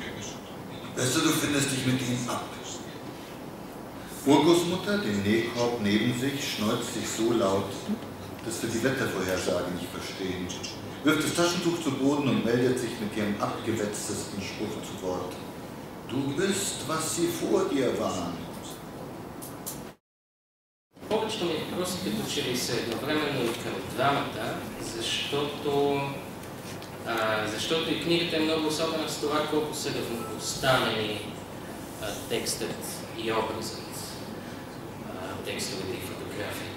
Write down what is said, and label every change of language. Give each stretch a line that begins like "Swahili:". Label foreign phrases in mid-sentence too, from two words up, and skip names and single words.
German: Besser, du findest dich mit ihnen ab. Urgroßmutter, den Nähkorb neben sich, schneuzt sich so laut, dass wir die Wettervorhersage nicht verstehen, wirft das Taschentuch zu Boden und meldet sich mit ihrem abgewetztesten Spruch zu Wort. Du bist, was sie vor dir waren.
Bulgarian: Повечето ми въпроси като че ли са едновременно и към двамата, защото и книгата е много особена с това колко са равнопоставени текстът и образът, текстовете и фотографиите.